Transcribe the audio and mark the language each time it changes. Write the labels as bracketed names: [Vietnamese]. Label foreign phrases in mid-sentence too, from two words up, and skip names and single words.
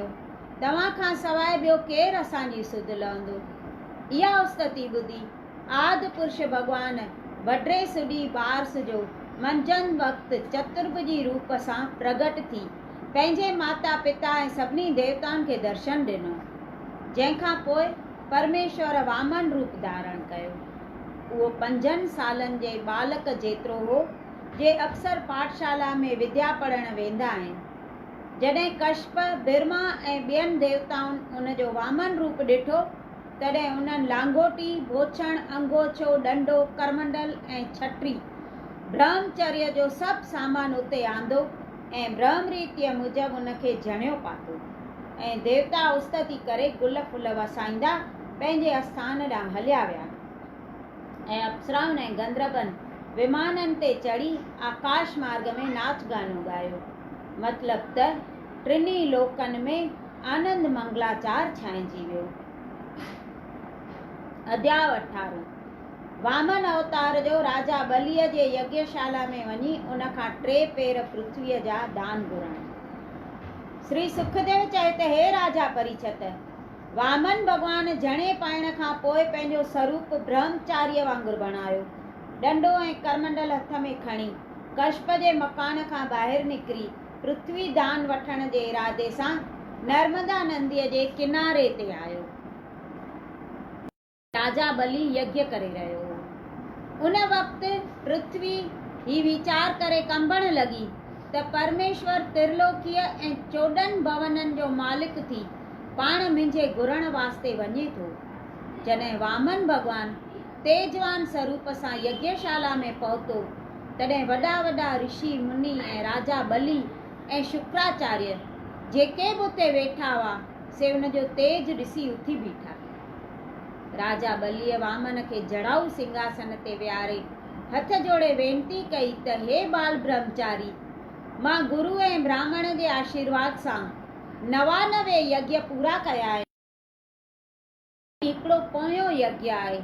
[Sindhi] तव्हां खां सवाइ ॿियो केरु असांजी सुध लहंदो। इहा स्तुति ॿुधी आदि पुरुष भॻवान वड्रे सुडी बारस जो मंझंदि वक़्तु चतुर्भुजी रूप सां प्रगट थी पंहिंजे माता पिता ऐं सभिनी देवताउनि खे दर्शन ॾिनो। जंहिंखां पोइ परमेश्वर वामन रूप धारण कयो। उहो 5 सालनि जे बालक जेतिरो हो, जे अक्सर पाठशाला में विद्या पढ़ण वेंदा आहिनि। जॾहिं कश्यप, ब्रह्मा ऐं ॿियनि देवताउनि उनजो वामन रूप ॾिठो, तॾहिं उन्हनि लांगोटी, बोछण, अंगोछो, डंडो, करमंडल ऐं छटरी ब्रह्मचर्य जो सभु सामान उते आंदो ऐं ब्रह्म रीतिअ मूजिबि उनखे जणियो पातो ऐं देवता उस्तति करे गुल फुल वसाईंदा पंहिंजे आस्थान ॾांहुं हलिया विया ऐं अप्सराउनि ऐं गंधर्वनि विमाननि ते चढ़ी आकाश मार्ग में नाच गानो ॻायो। मतिलबु त टिनी लोकनि में आनंद मंगलाचार छाइजी वियो। अध्याय 18। वामन अवतार जो राजा बलीअ जे यज्ञशाला में वञी उनखां 3 पेर पृथ्वीअ जा दान घुरण। श्री सुखदेव चयो त हे राजा परीक्षित, वामन भगवान जणे पाइण खां पोइ पंहिंजो स्वरूप ब्रह्मचार्य वांगुरु बणायो। डंडो ऐं करमंडल हथ में खणी कश्यप जे मकान खां ॿाहिरि निकिरी पृथ्वी दान वठण जे इरादे सां नर्मदा नदीअ जे किनारे ते आयो। राजा बली यज्ञ करे रहियो हो। उन वक़्तु पृथ्वी ही वीचार करे कंबण लॻी त परमेश्वर त्रिलोकीय ऐं 14 भवननि जो मालिक थी पाण मुंहिंजे घुरण वास्ते वञे थो। जॾहिं वामन भगवान तेजवान स्वरूप सां यज्ञशाला में पहुतो, तॾहिं वॾा वॾा ऋषि मुनि ऐं राजा बली ऐं शुक्राचार्य जेके बि उते वेठा हुआ से उन जो तेज ॾिसी उथी बीठा। राजा बलीअ वामन खे जड़ाऊ सिंहासन ते विहारे हथ जोड़े वेनती कई त हे बाल ब्रह्मचारी, मां गुरु ऐं ब्राह्मण जे आशीर्वाद सां 99 यज्ञ पूरा कया आहिनि। हिकिड़ो पोयों यज्ञ आहे।